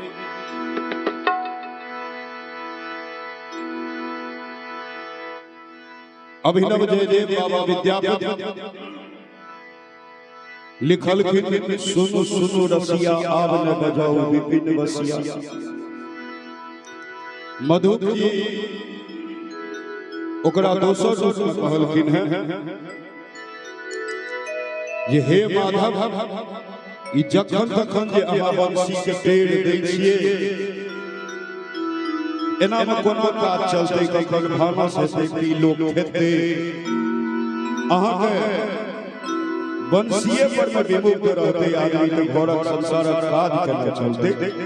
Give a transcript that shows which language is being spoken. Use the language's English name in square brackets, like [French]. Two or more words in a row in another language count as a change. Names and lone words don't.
[Maithili] अभिनव जयदेव बाबा विद्यापति लिखल खिन सुनु सुनु रसिया आब न बजाओ विपिन बसिया। मधु जी ओकरा दोसर रूप में कहलखिन है ये हे माधव ई जखन तखन जे अहाँ बंसी के टेढ़ दै छियै एना में कोनो काज चलते कखन भानस हेतै लोक खेतै अहाँ के बंसीए पर में विमुक्त रहते आदमी के घरक संसारक काज केना चलते।